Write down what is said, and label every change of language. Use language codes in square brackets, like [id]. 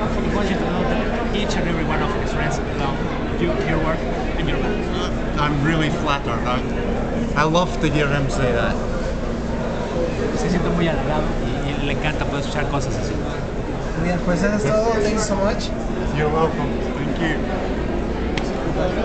[en] He wants you to know that each and every one of his friends love your work and your Batman. I'm really flattered. I love to hear him say that. [es] Se siente muy halagado y le encanta poder escuchar cosas así. Bien, pues eso es todo. [en] Thank you so much. You're welcome. Thank you.